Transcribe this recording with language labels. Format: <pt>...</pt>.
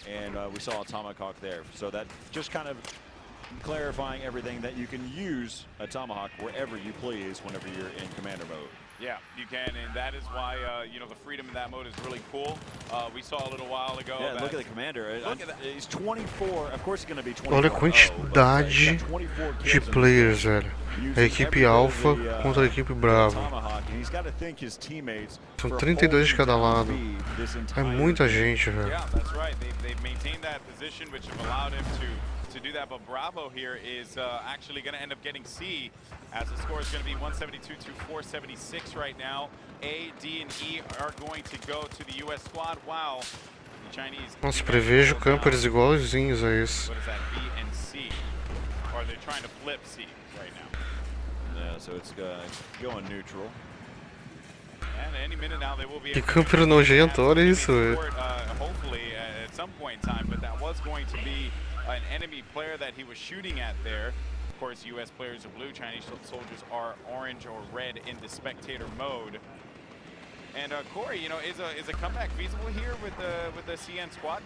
<en>And we saw a Tomahawk there. So that just kind of clarifying everything that you can use a Tomahawk wherever you please whenever you're in commander mode. Yeah, you can, and that is why you know, the freedom in that mode is really cool. We saw a little while ago. Yeah, look at the commander. Look at that. He's 24. Of course, he's going to be 24.</en> <pt>Olha a quantidade de players, velho. A equipe Alpha contra a equipe Bravo. São 32 de cada lado. É muita gente, velho.</pt> <en>Yeah, that's right. They've maintained that position, which have allowed him to do that. But Bravo here is actually going to end up getting C, as the score is going to be 172 to 476 right now. A, D, and E are going to go to the U.S. squad. Wow. The Chinese.</en> <pt>Nossa, prevejo campers igualzinhos a isso.</pt> <en>What is that? B and C. Or they're trying to flip C right now. Yeah, so it's going neutral. And any minute now they will be</en> <pt>Que camper nojento, olha isso, velho.</pt> <en>Hopefully at some point in time, but that was going to be an enemy player that he was shooting at there. Of course, U.S. players are blue, Chinese soldiers are orange or red in the spectator mode. And Corey, you know, is a comeback feasible here with the CN squad?</en>